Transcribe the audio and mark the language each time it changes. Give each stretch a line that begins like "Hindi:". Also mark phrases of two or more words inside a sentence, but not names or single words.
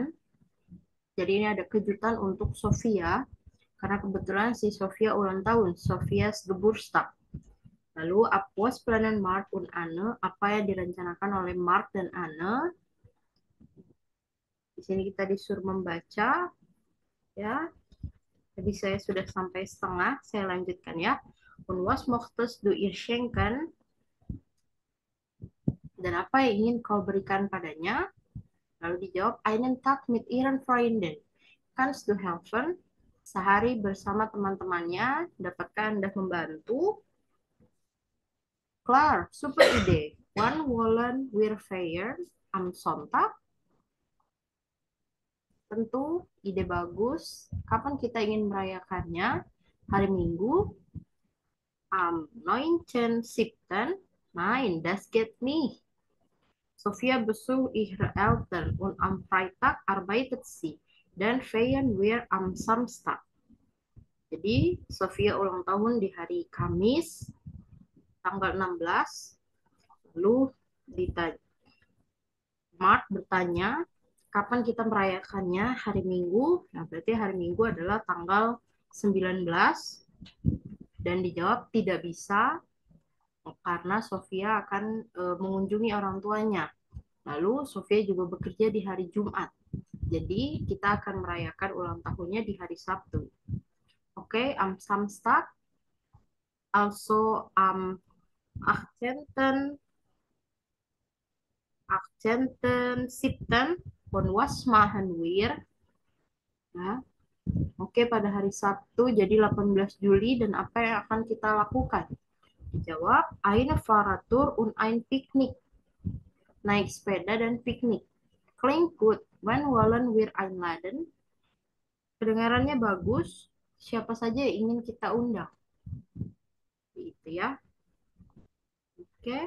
Indonesian: Jadi ini ada kejutan untuk Sofia, karena kebetulan si Sofia ulang tahun,
German: Sofia's Geburtstag. Lalu, was planen Mark und Anne,
Indonesian: apa yang direncanakan oleh Mark dan Anne? Di sini kita disuruh membaca ya. Jadi saya sudah sampai setengah, saya lanjutkan ya.
German: Und was möchtest du ihr schenken?
Indonesian: Dan apa yang ingin kau berikan padanya? Lalu dijawab,
German: einen Tag mit ihren Freunden. Kannst du helfen?
Indonesian: Sehari bersama teman-temannya, dapatkah Anda membantu?
German: Klar, super ide. Wann wollen wir feiern? Am Sonntag?
Indonesian: Tentu, ide bagus. Kapan kita ingin merayakannya? Hari Minggu?
German: Am 19.07. Nein, das geht nicht. Sophia besucht ihre Eltern und am Freitag arbeitet sie. Dan feiern wir am Samstag.
Indonesian: Jadi, Sophia ulang tahun di hari Kamis, tanggal 16. Lalu ditanya, Mark bertanya, kapan kita merayakannya? Hari Minggu. Nah, berarti hari Minggu adalah tanggal 19. Dan dijawab tidak bisa karena Sofia akan mengunjungi orang tuanya. Lalu Sofia juga bekerja di hari Jumat. Jadi kita akan merayakan ulang tahunnya di hari Sabtu. Oke,
German: am Samstag, also am 18. 18.07. Und was machen wir?
Indonesian: Nah, oke, pada hari Sabtu jadi 18 Juli dan apa yang akan kita lakukan? Dijawab,
German: eine Fahrradtour und ein Picknick.
Indonesian: Naik sepeda dan piknik.
German: Klingt gut. Wann wollen wir einladen?
Indonesian: Kedengarannya bagus. Siapa saja yang ingin kita undang? Itu ya. Oke.